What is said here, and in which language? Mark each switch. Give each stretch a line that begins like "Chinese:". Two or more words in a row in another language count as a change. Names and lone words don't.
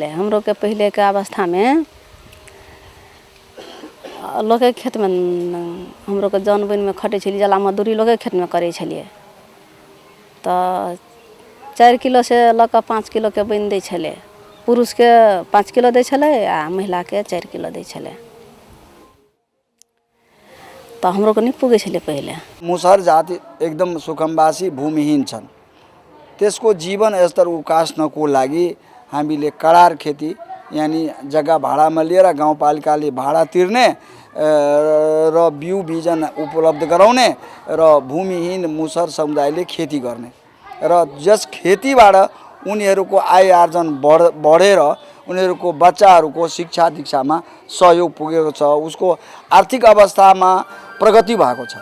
Maithili: हमरो के पहले के अवस्था में लोग के खेत में हमरो के जन बन में खटे छलिए, जला मजदूरी लोग के खेत में करे छलिए। तो 4 किलो से लक 5 किलो के बन दै छले। पुरुष के 5 किलो दै छले आ महिला के 4 किलो दै छले। तो हमरो को नहीं पुगे छले। पहले
Nepali: मुसहर जाति एकदम सुखमवासी भूमिहीन छन्। त्यसको जीवन स्तर उकास्नको लागि हामीले करार खेती यानी जग्गा भाडामा लिएर गाउँपालिकाले भाडा तिर्ने र बिउ बिजन उपलब्ध गराउने र भूमिहीन मुसर समुदायले खेती गर्ने र जस खेतीबाट उनीहरूको आय आर्जन बढेर उनीहरूको बच्चाहरूको शिक्षा दीक्षामा सहयोग पुगेको छ, उसको आर्थिक अवस्थामा प्रगति भएको छ।